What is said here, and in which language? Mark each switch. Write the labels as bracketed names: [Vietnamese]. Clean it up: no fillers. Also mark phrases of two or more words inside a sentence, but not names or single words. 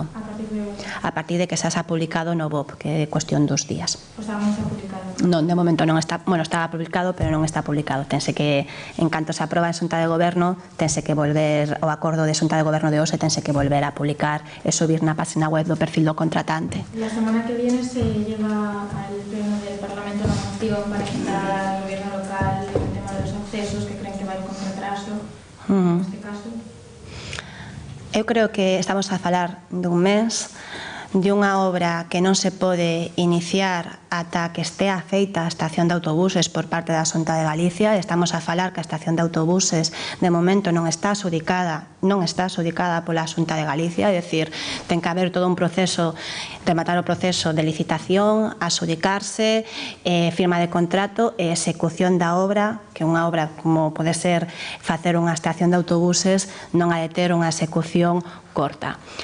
[Galician] A partir de que se ha publicado no BOP, que é cuestión dos días. Pois non está publicado? Non, de momento non está, bueno, estaba publicado, pero non está publicado. Tense que, en canto se aproba en Xunta de Goberno, tense que volver, o acordo de Xunta de Goberno de hoxe, tense que volver a publicar e subir na página web do perfil do contratante. [Spanish] La semana que viene se lleva al Pleno del Parlamento la moción para quitar al Gobierno local el tema de los accesos, que creen que va a ir con retraso, en este caso. [Galician] Eu creo que estamos a falar dun mes, de unha obra que non se pode iniciar ata que estea feita a estación de autobuses por parte da Xunta de Galicia. Estamos a falar que a estación de autobuses de momento non está adxudicada pola Xunta de Galicia, é dicir, ten que haber todo un proceso, rematar o proceso de licitación, adxudicarse, firma de contrato e execución da obra, que unha obra como pode ser facer unha estación de autobuses non ha de ter unha execución corta.